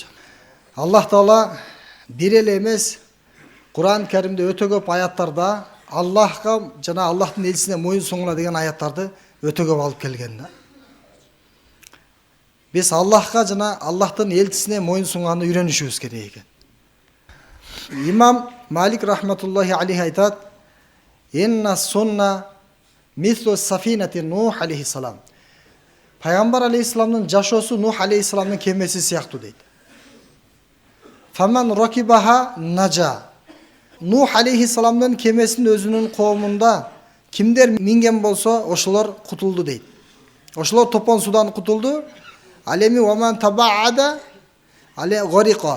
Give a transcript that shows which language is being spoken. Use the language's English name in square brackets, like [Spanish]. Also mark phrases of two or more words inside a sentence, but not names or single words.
[Kyrgyz] Аллах таала бир эле эмес, Кур'ан Каримде өтө көп аяттарда Аллахка жана Аллахтын элчисине моюн суңуна деген аяттарды өтө көп алып келген. Биз Аллахка жана Аллахтын элчисине моюн суңганды үйрөнүшүбүз керек экен. Имам Малик [Arabic] رحمة الله عليه [Kyrgyz] айтат: [Arabic] "إن السنة مثل سفينة نوح عليه السلام." [Kyrgyz] Пайгамбар алейхиссаламдын жашоосу Нух алейхиссаламдын кемеси сыяктуу дейт. [Arabic] "فمن ركبها نجا." [Kyrgyz] Нух алейхиссаламдын кемесинин өзүнүн коомунда кимдер минген болсо, ошолор кутулду дейт. Ошолор топон судан кутулду. Алеми ваман табаада але горико.